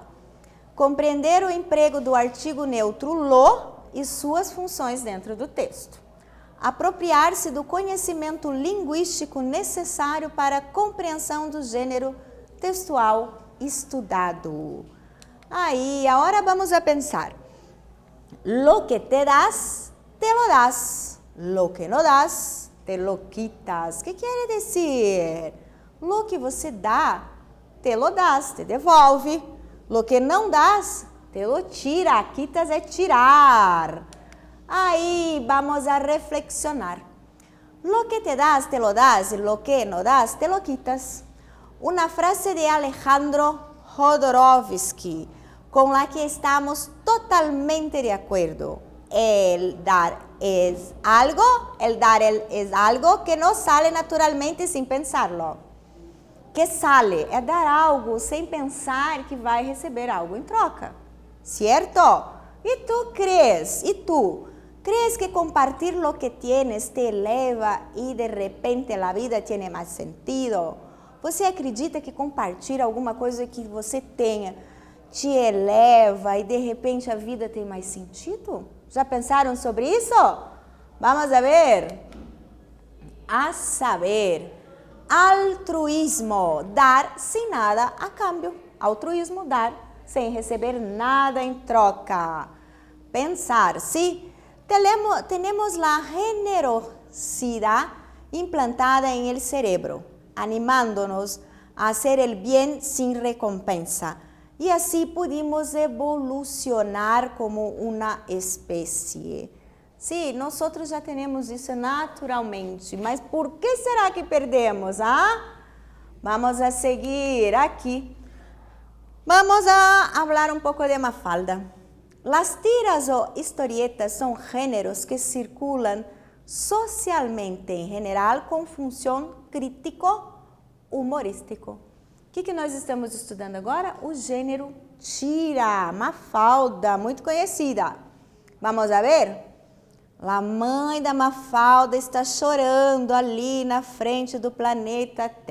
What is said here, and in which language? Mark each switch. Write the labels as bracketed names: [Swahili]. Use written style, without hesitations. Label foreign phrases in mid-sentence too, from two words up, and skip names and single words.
[Portuguese] Compreender o emprego do artigo neutro lo e suas funções dentro do texto. Apropriar-se do conhecimento linguístico necessário para a compreensão do gênero textual estudado. Aí, agora vamos a pensar. [Spanish] Lo que te das, te lo das. Lo que no das, te lo quitas. [Portuguese] O que quer dizer? [Spanish] Lo que [Portuguese] você dá, [Spanish] te lo das, [Portuguese] te devolve. [Spanish] Lo que não das, te lo tira. Quitas [Portuguese] é tirar. [Spanish] Aí, vamos a reflexionar. Lo que te das, te lo das, y lo que no das, te lo quitas. Una frase de Alejandro Jodorowsky, con la que estamos totalmente de acuerdo. El dar es algo que no sale naturalmente sin pensarlo. [Portuguese] Que sale é dar algo sem pensar que vai receber algo em troca. Certo? E [Spanish] tu crees? [Portuguese] E tu? [Spanish] ¿Crees que compartir lo que tienes te eleva [Portuguese] e de repente a vida tiene mais sentido? Você acredita que compartilhar alguma coisa que você tenha te eleva e de repente a vida tem mais sentido? Já pensaram sobre isso? [Spanish] Vamos a ver. [Portuguese] A saber, altruísmo, dar sem nada [Spanish] a cambio. [Portuguese] Altruísmo, dar sem receber nada em troca. Pensar, sim. [Spanish] Tenemos la generosidad implantada en el cerebro, animándonos a hacer el bien sin recompensa. Y así pudimos evolucionar como una especie. Sí, nosotros ya tenemos eso naturalmente, mas ¿por qué será que perdemos? Vamos a seguir aquí. Vamos a hablar un poco de Mafalda. Las tiras o historietas son géneros que circulan socialmente en general [Portuguese] com função crítico-humorístico. O que nós estamos estudando agora? O gênero tira, Mafalda, muito conhecida. [Spanish] Vamos a ver? [Portuguese] A mãe da Mafalda está chorando ali na frente do planeta Terra.